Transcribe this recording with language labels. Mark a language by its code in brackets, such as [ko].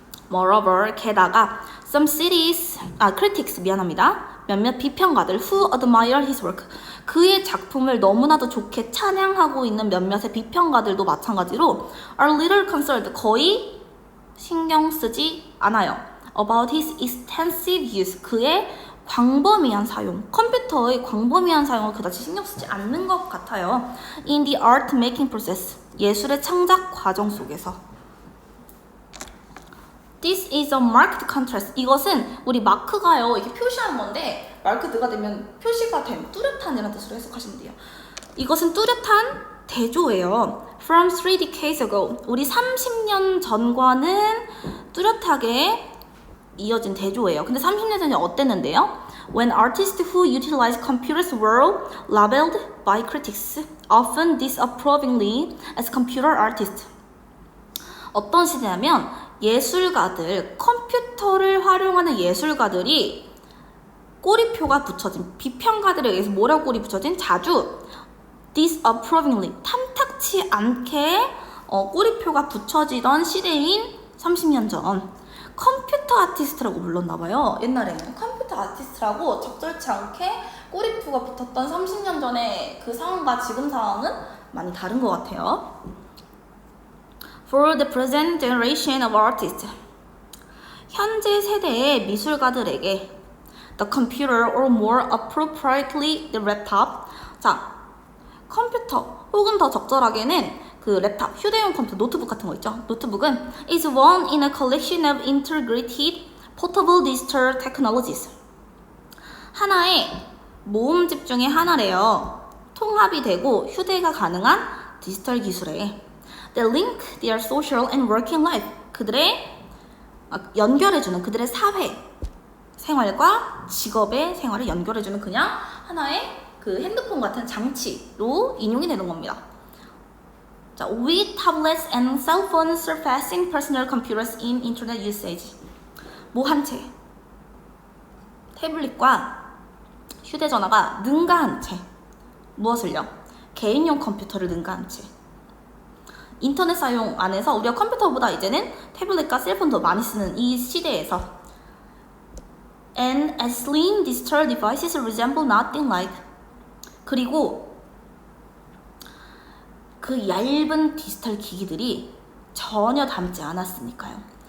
[en] Moreover, [ko] 게다가 [en] some critics, [ko] 몇몇 비평가들 [en] who admire his work, [ko] 그의 작품을 너무나도 좋게 찬양하고 있는 몇몇의 비평가들도 마찬가지로 [en] are little concerned, [ko] 거의 신경 쓰지 않아요. [en] About his extensive use, [ko] 그의 광범위한 사용, 컴퓨터의 광범위한 사용을 그다지 신경 쓰지 않는 것 같아요. [en] In the art making process, [ko] 예술의 창작 과정 속에서. [en] This is a marked contrast. [ko] 이것은 우리 마크가요 이렇게 표시하는 건데 마크드가 되면 표시가 된 뚜렷한이라는 뜻으로 해석하시면 돼요. 이것은 뚜렷한 대조예요. [en] From 3 decades ago, [ko] 우리 30년 전과는 뚜렷하게 이어진 대조예요. 근데 30년 전에 어땠는데요? [en] When artists who utilize computers were labeled by critics, often disapprovingly, as computer artists. [ko] 어떤 시대냐면 예술가들, 컴퓨터를 활용하는 예술가들이 꼬리표가 붙여진, 비평가들에 의해서 뭐라고 꼬리 붙여진? 자주 [en] disapprovingly, [ko] 탐탁치 않게 꼬리표가 붙여지던 시대인 30년 전 컴퓨터 아티스트라고 불렀나봐요. 옛날에는 컴퓨터 아티스트라고 적절치 않게 꼬리표가 붙었던 30년 전의 그 상황과 지금 상황은 많이 다른 것 같아요. [en] For the present generation of artists, [ko] 현재 세대의 미술가들에게 [en] the computer or more appropriately the laptop, [ko] 자, 컴퓨터 혹은 더 적절하게는 그 랩탑, 휴대용 컴퓨터, 노트북 같은 거 있죠. 노트북은 [en] is one in a collection of integrated portable digital technologies. [ko] 하나의 모음집 중에 하나래요. 통합이 되고 휴대가 가능한 디지털 기술에 [en] that link their social and working life. [ko] 그들의 연결해주는 그들의 사회 생활과 직업의 생활을 연결해주는 그냥 하나의 그 핸드폰 같은 장치로 인용이 되는 겁니다. [en] 자, with tablets and cell phones surpassing personal computers in internet usage. [ko] 뭐 한 채, 태블릿과 휴대전화가 능가한 채, 무엇을요? 개인용 컴퓨터를 능가한 채. 인터넷 사용 안에서 우리가 컴퓨터보다 이제는 태블릿과 셀폰 더 많이 쓰는 이 시대에서 [en] and as slim digital devices resemble nothing like, [ko] 그리고 그 얇은 디지털 기기들이 전혀 닮지 않았으니까요.